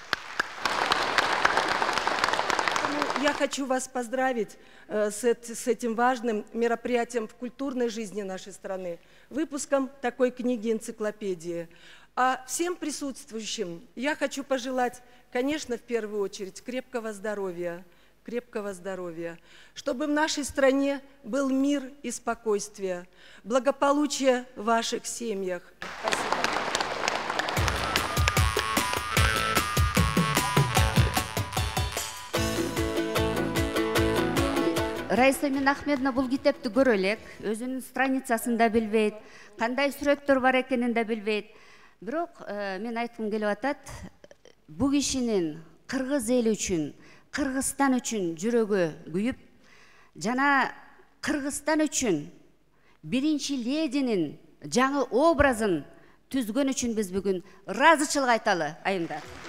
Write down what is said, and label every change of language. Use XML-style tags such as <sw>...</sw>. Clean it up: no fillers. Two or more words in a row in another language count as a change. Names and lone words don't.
<ru>Я хочу вас поздравить с этим важным мероприятием в культурной жизни нашей страны, выпуском такой книги-энциклопедии. А всем присутствующим я хочу пожелать, конечно, в первую очередь, крепкого здоровья, чтобы в нашей стране был мир и спокойствие, благополучие в ваших семьях. Спасибо.</ru> <ky>Раиса Минахмедовна бул китепти көрө элек, өзүнүн страницасында билбейт, кандай сүрөттөр бар экенин да билбейт. Бирок мен айткым келип атат, бу кишинин кыргыз эли үчүн, Кыргызстан үчүн жүрөгү күйүп, жана Кыргызстан үчүн биринчи лединин жаңы образын түзгөн үчүн биз бүгүн ыраазычылык айталы, айымдар.</ky>